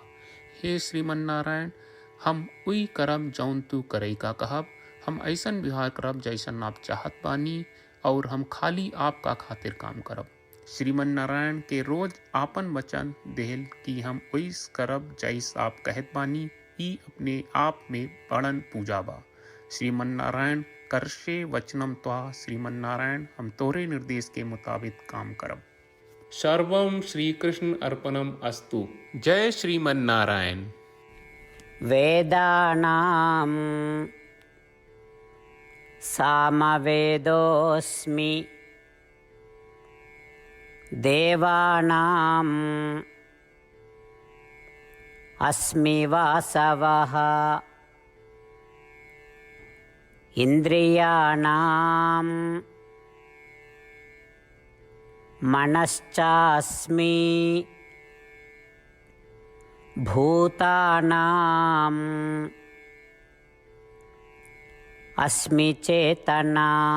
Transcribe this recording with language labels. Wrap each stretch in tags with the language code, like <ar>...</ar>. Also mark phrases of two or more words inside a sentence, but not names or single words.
<bho>हे श्रीमन नारायण, हम उई करब जौन तू करे का कहब। हम ऐसन व्यवहार करब जैसन आप चाहत बानी और हम खाली आपका खातिर काम करब। श्रीमन नारायण के रोज आपन वचन देहल कि हम उइस करब जैस आप कहत बानी, ई अपने आप में बड़न पूजा बा।</bho> <sa>श्रीमन नारायण, करशे वचनम त्वा।</sa> <bho>श्रीमन नारायण, हम तोरे निर्देश के मुताबिक काम करब।</bho> <sa>सर्वम श्री कृष्ण अर्पणम अस्तु।</sa> <bho>जय श्रीमन नारायण।</bho> <sa>वेदानां सामवेदोऽस्मि, देवानां अस्मि वासवः, इन्द्रियाणां मनश्चास्मि, भूतानां अस्मि चेतना।</sa>